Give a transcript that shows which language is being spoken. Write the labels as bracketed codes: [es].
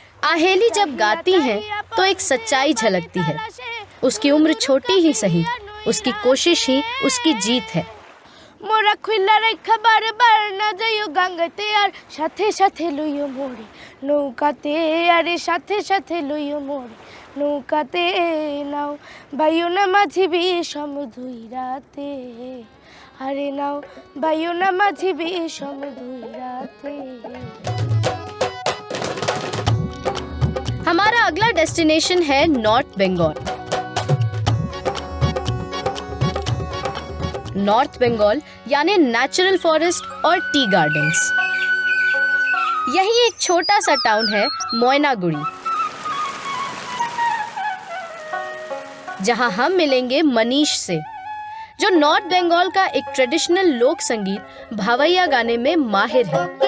[hi] आहेली जब गाती है तो एक सच्चाई झलकती है। उसकी उम्र छोटी ही सही, उसकी कोशिश ही उसकी जीत है। [bn] মোরা খুইলা রাখা বারবার না যাইও গাঙ্গাতে আর সাথে সাথে লইও মোরে নৌকাতে আরে সাথে সাথে লইও মোরে নৌকাতে নাও বায়ু না মাঝি বিষম দুই রাতে আরে নাও বায়ু না মাঝি বিষম দুই রাতে। [hi] हमारा अगला डेस्टिनेशन है नॉर्थ बंगाल। नॉर्थ बंगाल यानी नेचुरल फॉरेस्ट और टी गार्डन्स। यही एक छोटा सा टाउन है मोयनागुड़ी, जहां हम मिलेंगे मनीष से, जो नॉर्थ बंगाल का एक ट्रेडिशनल लोक संगीत भावैया गाने में माहिर है।